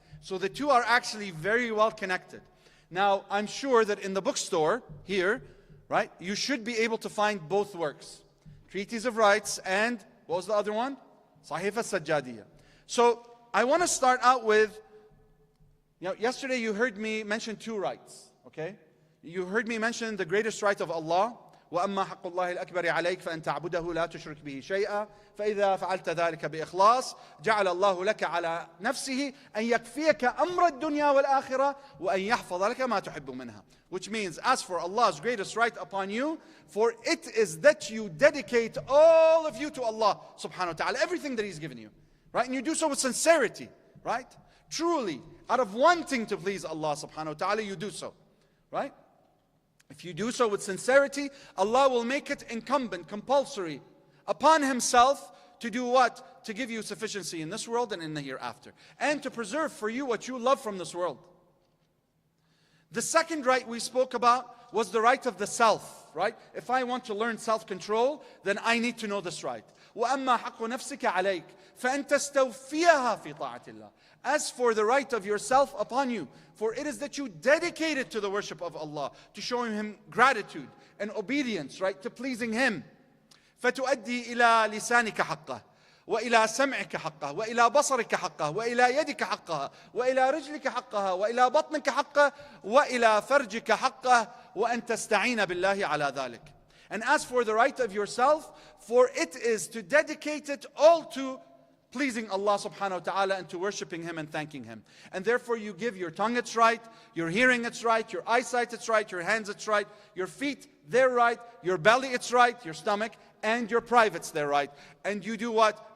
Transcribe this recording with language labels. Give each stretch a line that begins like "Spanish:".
English: So the two are actually very well connected. Now, I'm sure that in the bookstore here, right, you should be able to find both works. Treatise of Rights and, what was the other one? Sahifa al-Sajjadiyya. So, I want to start out with, yesterday you heard me mention two rights, okay? You heard me mention the greatest right of Allah,
Arabic: وأما حق الله الأكبر عليك فأن تعبده لا تشرك به شيئا فإذا فعلت ذلك بإخلاص جعل الله لك على نفسه أن يكفيك أمر الدنيا والآخرة وأن يحفظ لك ما تحب منها.
English: Which means, as for Allah's greatest right upon you, for it is that you dedicate all of you to Allah subhanahu wa ta'ala, everything that He's given you, right? And you do so with sincerity, right? Truly, out of wanting to please Allah subhanahu wa ta'ala, you do so, right? If you do so with sincerity, Allah will make it incumbent, compulsory upon Himself to do what? To give you sufficiency in this world and in the hereafter. And to preserve for you what you love from this world. The second right we spoke about was the right of the self, right? If I want to learn self-control, then I need to know this right.
Arabic: وَأَمَّا حَقُّ نَفْسِكَ عَلَيْكَ فَأَن تَسْتَوْفِيَهَا فِي طَاعَةِ اللَّهِ.
English: As for the right of yourself upon you, for it is that you dedicate it to the worship of Allah, to showing Him gratitude and obedience, right? To pleasing Him.
Arabic: فَتُؤَدِّي إِلَى لِسَانِكَ حَقَّهِ وإلى سمعك حقه وإلى بصرك حقه وإلى يدك حقها وإلى رجلك حقها وإلى بطنك حقه وإلى فرجك حقه وأن تستعين بالله على ذلك.
English: And as for the right of yourself, for it is to dedicate it all to pleasing Allah subhanahu wa ta'ala and to worshiping Him and thanking Him. And therefore you give your tongue its right, your hearing its right, your eyesight its right, your hands its right, your feet their right, your belly its right, your stomach, and your privates their right. And you do what?